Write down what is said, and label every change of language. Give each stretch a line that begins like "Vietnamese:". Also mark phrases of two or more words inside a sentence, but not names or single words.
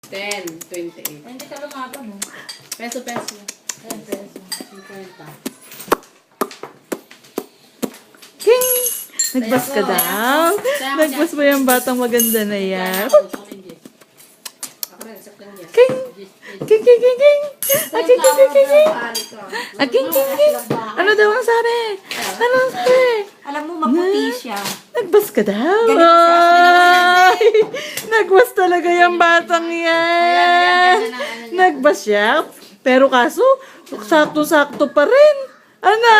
Filipino: 10, 28. Hindi ka lumaban, no? Peso. 10 peso. 50. King! Nagbas ka daw. Nagbas mo yung batang maganda na yan. King! King, king, king, king! Ah, king, king, king, king, king! Ah, king, king, king! Ano daw ang sari? Ano ang sari? Alam mo, maputi siya. Nagbas ka daw. Ganito si Ashley Ay! Nagbas talaga yung batang yan. Nagbas siya. Pero kaso, sakto-sakto pa rin. Ana!